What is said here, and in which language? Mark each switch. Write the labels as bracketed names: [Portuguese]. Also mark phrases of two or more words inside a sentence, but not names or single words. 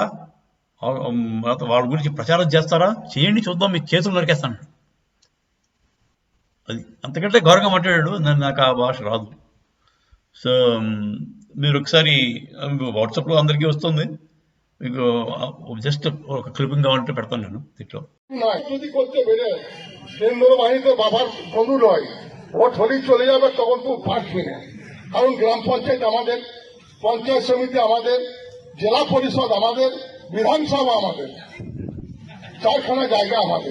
[Telugu] వాళ్ళ గురించి ప్రచారం చేస్తారా? చేయండి, చూద్దాం, మీ చేతులు నరికేస్తాను. అది అంతకంటే ఘోరంగా మాట్లాడాడు. నాకు ఆ భాష రాదు. సో మీరు ఒకసారి వాట్సాప్లో అందరికీ వస్తుంది, మీకు జస్ట్ ఒక క్లిప్పింగ్ కావాలంటే పెడతాను నేను దీంట్లో. [Bangla] কেন্দ্র বাহিনীতে বাবার বন্ধু নয়, ভোট হলেই চলে যাবে, তখন তুই পারবি না। কারণ গ্রাম পঞ্চায়েত আমাদের, পঞ্চায়েত সমিতি আমাদের, জেলা পরিষদ আমাদের, বিধানসভা আমাদের, 4খানা জায়গা আমাদের।